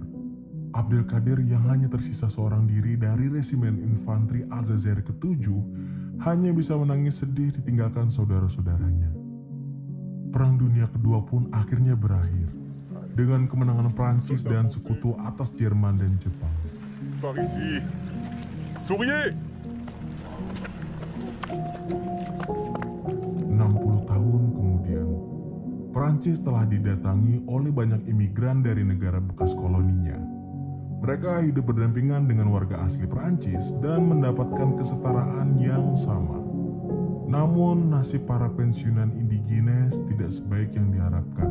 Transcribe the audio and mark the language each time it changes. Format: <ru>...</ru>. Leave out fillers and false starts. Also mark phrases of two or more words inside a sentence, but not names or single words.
<id>Abdelkader yang hanya tersisa seorang diri dari resimen infanteri Aljazair ke-7 hanya bisa menangis sedih ditinggalkan saudara-saudaranya. Perang Dunia Kedua pun akhirnya berakhir dengan kemenangan Prancis dan sekutu atas Jerman dan Jepang.</id> <fr>Par ici. Souriez!</fr> <id>60 tahun kemudian, Prancis telah didatangi oleh banyak imigran dari negara bekas koloninya. Mereka hidup berdampingan dengan warga asli Prancis dan mendapatkan kesetaraan yang sama. Namun, nasib para pensiunan indigines tidak sebaik yang diharapkan.</id>